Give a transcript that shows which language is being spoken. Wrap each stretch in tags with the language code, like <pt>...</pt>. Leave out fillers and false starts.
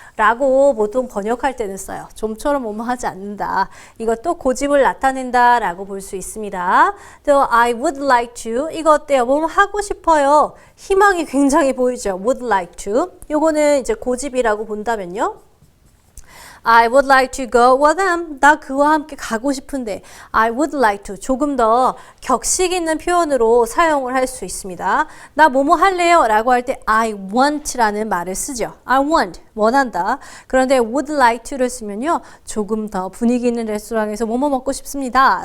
<ko>라고 보통 번역할 때는 써요. 좀처럼 뭐뭐 하지 않는다. 이것도 고집을 나타낸다 라고 볼 수 있습니다. 또</ko> <en>I would like to.</en> <ko>이거 어때요? 뭐뭐 하고 싶어요. 희망이 굉장히 보이죠.</ko> <en>would like to.</en> <ko>요거는 이제 고집이라고 본다면요.</ko> <en>I would like to go with them.</en> <ko>나 그와 함께 가고 싶은데</ko> <en>I would like to</en> <ko>조금 더 격식 있는 표현으로 사용을 할 수 있습니다. 나 뭐뭐 할래요? 라고 할 때</ko> <en>I want</en> <ko>라는 말을 쓰죠. I want, 원한다. 그런데</ko> <en>would like to</en> <ko>를 쓰면요. 조금 더 분위기 있는 레스토랑에서 뭐뭐 먹고 싶습니다.</ko>